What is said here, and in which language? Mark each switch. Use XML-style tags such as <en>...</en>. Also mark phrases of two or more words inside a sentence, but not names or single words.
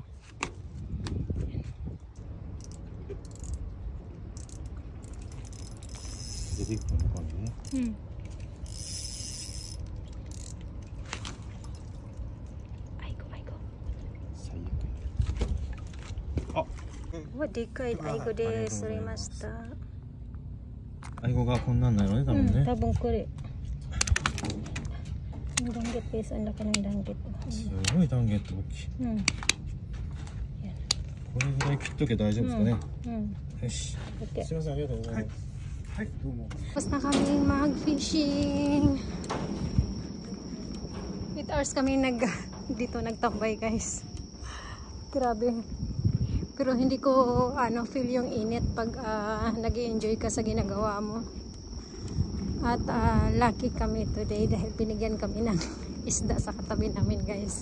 <tl>Ayan. Aigo.</tl> <ja>おお、でかいアイゴです. Surimashita. アイゴがこんなんなのね、多分ね。多分これ。</ja> <tl>danggit guys, ang laki ng danggit.</tl> <ja>すごい断言って大きい。これぐらい切っとけば大丈夫ですかね。よし。すみません、ありがとうございます。はい、どうも。</ja> <tl>Tapos na kaming mag-fishing. 8 hours kami dito nagtambay guys. Grabe. Pero hindi ko feel yung init pag nag-i-enjoy ka sa ginagawa mo. At lucky kami today dahil binigyan kami ng isda sa katabi namin guys.</tl>